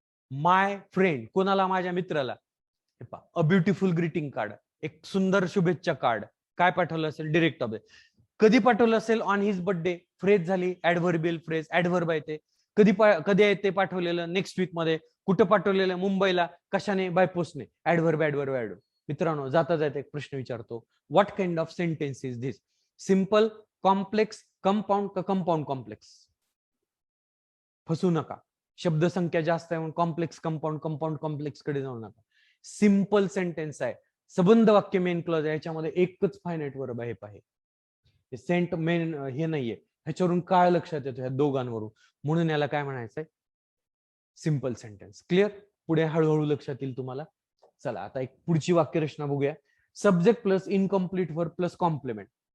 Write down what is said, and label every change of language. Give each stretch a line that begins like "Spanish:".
English: my friend,
Marathi: कोणाला? माझ्या मित्राला.
English: a beautiful greeting card,
Marathi: एक सुंदर शुभेच्छा कार्ड. काय पाठवलं असेल? Direct object. कधी पाठवलं असेल?
English: On his birthday.
Marathi: फ्रेज झाली ऍडव्हर्बियल फ्रेज, ऍडव्हर्ब आहे ते. कधी आहे ते पाठवलेलं? नेक्स्ट वीक मध्ये. कुठं पाठवलेलं? मुंबईला. कशाने? बाय पोस्टने. Adverb adverb adverb. मित्रांनो, जाता जाता एक प्रश्न विचारतो.
English: What kind of sentence is this?
Marathi: Simple, complex, compound का कंपाऊंड कॉम्प्लेक्स? फसू नका. शब्दसंख्या जास्त आहे म्हणून कॉम्प्लेक्स कंपाऊंड, कंपाऊंड कॉम्प्लेक्स कडे जाऊ नका. सिंपल सेंटेन्स आहे, सबंध वाक्य मेन क्लॉज आहे, याच्यामध्ये एकच फायनाइट वर्ब आहे. पाहे सेंट मेन हे नाहीये. ह्याच्यावरून काय लक्षात येतो? ह्या दोघांवरून. म्हणून याला काय म्हणायचंय? Simple sentence. क्लिअर? पुढे हळूहळू लक्षात येईल तुम्हाला. चला आता एक पुढची वाक्यरचना बघूया.
English: Subject plus incomplete verb plus complement.